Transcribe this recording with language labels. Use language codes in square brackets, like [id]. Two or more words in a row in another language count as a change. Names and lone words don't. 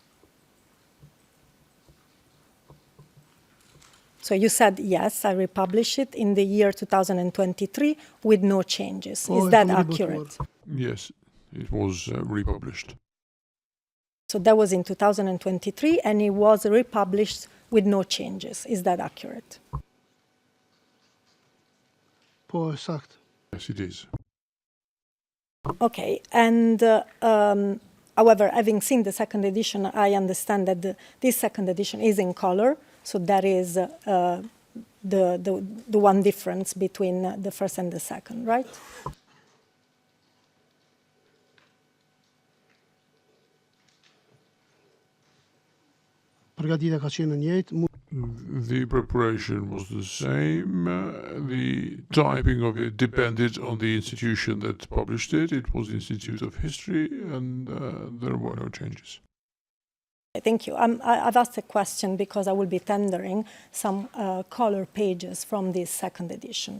[en] So you said, yes, I republished it in the year 2023 with no changes. Is that accurate? Yes, it was republished. So that was in 2023, and it was republished with no changes. Is that accurate? [sq] Po e sakt. [en] Yes, it is. Okay, and however, having seen the second edition, I understand that this second edition is in color, so that is the one difference between the first and the second, right? [sq] Përgatitja ka qenë e njëjtë. [en] The preparation was the same. The typing of it depended on the institution that published it. It was the Institute of History, and there were no changes. Thank you. I've asked a question because I will be tendering some color pages from this second edition.